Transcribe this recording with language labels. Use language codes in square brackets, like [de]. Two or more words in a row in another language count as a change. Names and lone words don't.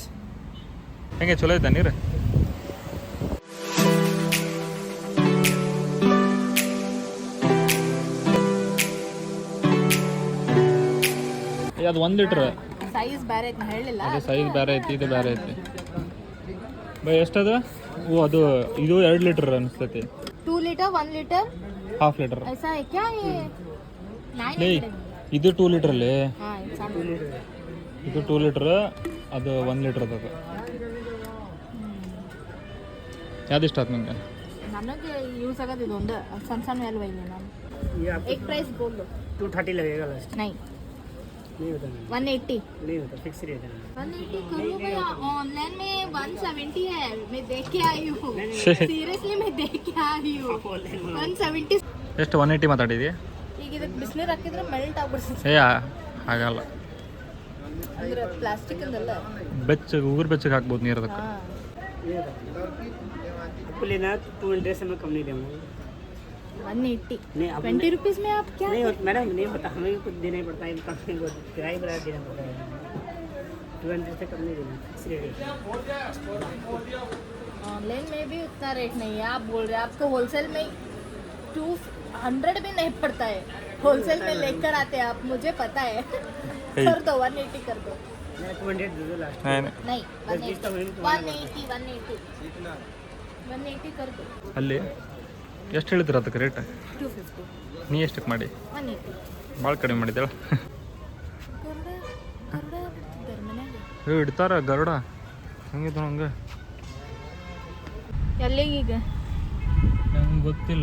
[kn] ಹೆಂಗೆ ಚಲೋ ಐತಾ ನೀರು? ಅದು 1 ಲೀಟ್ರ್ ಸೈಜ್ ಬೇರೆ ಐತಿ, ಹೇಳಿಲ್ಲ. ಅದು ಸೈಜ್ ಬೇರೆ ಐತಿ, ಇದು ಬೇರೆ ಐತಿ. ಬೈ ಎಷ್ಟದು? ಅದು ಇದು 2 ಲೀಟರ್ ಅನಿಸ್ತೈತಿ. [hi] 2 लीटर 1 लीटर [kn] ½ ಲೀಟರ್ [hi] ऐसा है क्या? ये 9 [kn] ಇದು 2 ಲೀಟರ್ ಅಲ್ಲಿ. [hi] हाँ इंसान [kn] ಇದು 2 ಲೀಟರ್, ಅದು 1 ಲೀಟರ್ ಅದ. ಯಾವ್ದು ಇಷ್ಟ ಆಯ್ತು ನಿಂಗೆ? ನನಗೆ ಯೂಸ್ ಆಗೋದು ಇದೊಂದು ಸಣ್ಣ ಸಣ್ಣ ಎಲ್ಲ ಒಯ್ಲಿ ನಾನು. [hi] एक प्राइस बोल दो. 230 लगेगा लास्ट. नहीं नहीं होता, 180. नहीं होता, फिक्स रेट है. 180 करो भैया. ऑनलाइन में 170 है. मैं देख के आई हूँ. सीरियसली मैं देख के आई हूँ. 170. [kn] ಎಷ್ಟು 180 ಮಾತಾಡಿದ್ಯಾ? ಈಗ ಇದಕ್ಕೆ ಬಿಸಿನೀರು ಹಾಕಿದ್ರೆ ಮೆಲ್ಟ್ ಆಗ್ಬಿಡ್ತದೆ. ಆಗಲ್ಲ, ಅಂದ್ರೆ ಪ್ಲಾಸ್ಟಿಕ್ ಅಂದಲ್ಲ, ಬೆಚ್ಚಗೆ ಉಗುರು ಬೆಚ್ಚಗೆ ಹಾಕ್ಬೋದು ನೀರು ಅದಕ್ಕೆ. [hi] आपको लेना है 200 से मैं कम नहीं दूंगा. 180. नहीं 20 रुपीज में आप क्या? नहीं मैडम, नहीं होता, हमें भी कुछ देना ही पड़ता है, किराया बढ़ा देना पड़ता है. 200 से कम नहीं देना, फिक्स रेट है. ऑनलाइन में भी उतना रेट नहीं है. आप बोल रहे हैं आपको होलसेल में 200 भी नहीं पड़ता है. होलसेल में लेकर आते हैं आप, मुझे पता है. कर दो 180 कर दो. 200 दे दो लास्ट. नहीं 180 कर दो. [kn] ಅಲ್ಲಿ ಎಷ್ಟು ಹೇಳಿದ್ರ ಅದಕ್ಕೆ ರೇಟ್? 250. ನೀ ಎಷ್ಟಕ್ಕೆ ಮಾಡಿ? 180. ಭಾಳ ಕಡಿಮೆ ಮಾಡಿದ್ದಾಳ. ಇಡ್ತಾರ ಗರುಡ ಹಂಗಿದ್ದು ಹಂಗೆ. ಎಲ್ಲಿಗೀಗ ನಂಗೆ ಗೊತ್ತಿಲ್ಲ.